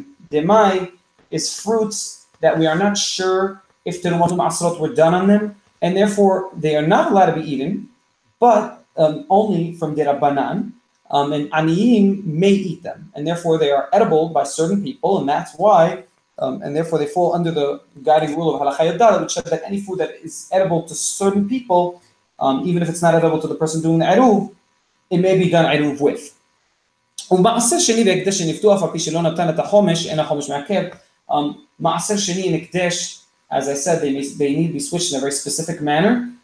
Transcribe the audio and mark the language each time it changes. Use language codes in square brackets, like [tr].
[en] Demai is fruits that we are not sure if Terumot Ma'asrot were done on them, and therefore they are not allowed to be eaten, but only from Derabanan, and Aniyim may eat them, and therefore they are edible by certain people, and that's why, and therefore they fall under the guiding rule of Halakha Yadal, which says that any food that is edible to certain people, even if it's not edible to the person doing the Eruv, it may be done Eruv with. [he] ומעשר שני בהקדש שנפתו אף על פי שלא נתן את החומש, אין החומש מעכב. [en] מעשר שני in הקדש, as I said, they need to be switched in a very specific manner.